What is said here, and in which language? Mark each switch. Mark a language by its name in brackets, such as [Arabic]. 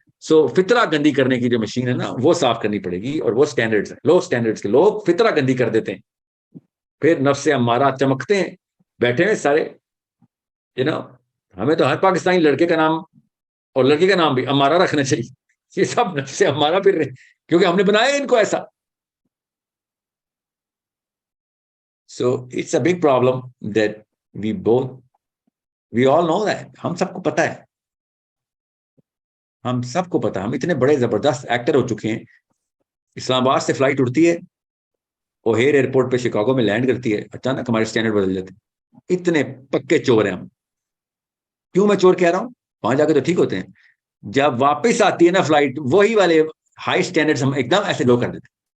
[Urdu] سو فطرہ گندی کرنے کی جو مشین ہے نا وہ صاف کرنی پڑے گی, اور وہ سٹینڈرڈز ہیں, لو سٹینڈرڈز کے لوگ فطرہ گندی کر دیتے ہیں, پھر نفس امارہ چمکتے ہیں, بیٹھے ہیں سارے. ہمیں تو ہر پاکستانی لڑکے کا نام اور لڑکی کا نام بھی امارہ رکھنا چاہیے. یہ سب نفس امارہ پھر رہے کیونکہ ہم نے بنایا ان کو ایسا. [English] So it's a big problem that we all know that. [Urdu] ہم سب کو پتا ہے ہم سب کو پتا, ہم اتنے بڑے زبردست ایکٹر ہو چکے ہیں. اسلام آباد سے فلائٹ اڑتی ہے, اوہیر ایئرپورٹ پہ شکاگو میں لینڈ کرتی ہے, اچانک ہمارے اسٹینڈرڈ بدل جاتے ہیں. اتنے پکے چور ہیں ہم. کیوں میں چور کہہ رہا ہوں؟ وہاں جا کے تو ٹھیک ہوتے ہیں, جب واپس آتی ہے نا فلائٹ, وہی والے ہائی اسٹینڈرڈ ہم ایک دم ایسے لو کر دیتے.